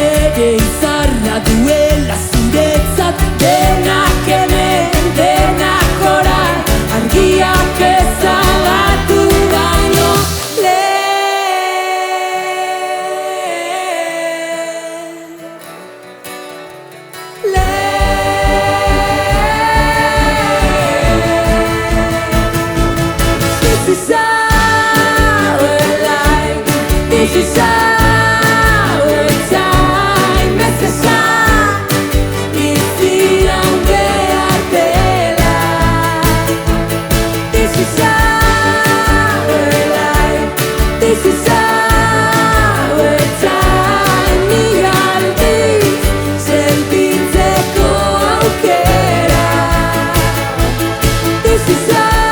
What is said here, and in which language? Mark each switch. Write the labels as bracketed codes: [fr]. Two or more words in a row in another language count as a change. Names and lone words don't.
[eu] bere izarra duela zuretzat. Denak hemen, denak orain, argiak ezabatu baino [en] This is our life, this is our time. [eu] Ez esan biziran behar dela. [en] This is our life, this is our time. [eu] Mila aldiz sentitzeko aukera. [en] This is our time.